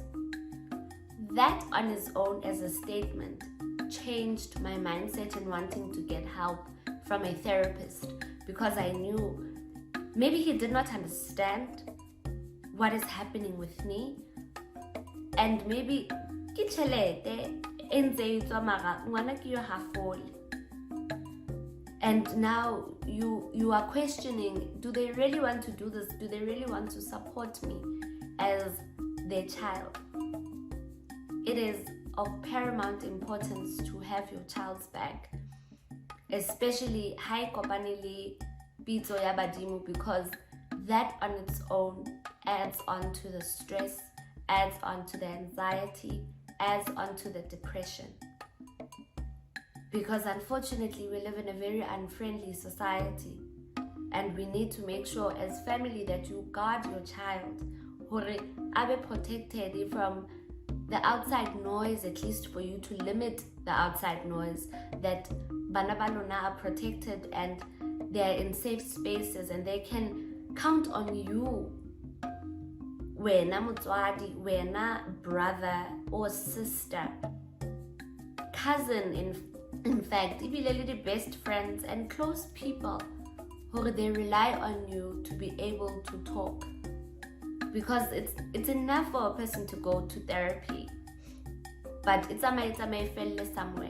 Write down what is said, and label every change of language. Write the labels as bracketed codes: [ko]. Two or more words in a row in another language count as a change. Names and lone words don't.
[en] That on its own as a statement changed my mindset in wanting to get help from a therapist, because I knew maybe he did not understand what is happening with me, and maybe and now you are questioning, do they really want to do this? Do they really want to support me as their child? It is of paramount importance to have your child's back, especially high [tn] kopanili pitso ya badimo, [en] because that on its own adds on to the stress, adds on to the anxiety, adds on to the depression. Because unfortunately, we live in a very unfriendly society, and we need to make sure as family that you guard your child, abe protected from the outside noise, at least for you to limit the outside noise, that [tn] bana ba lona [en] are protected and they're in safe spaces and they can count on you. [tn] Wena motswadi, wena [en] brother or sister, cousin, in fact, ebile the best friends and close people who they rely on you to be able to talk. Because it's enough for a person to go to therapy, but it's a fell somewhere.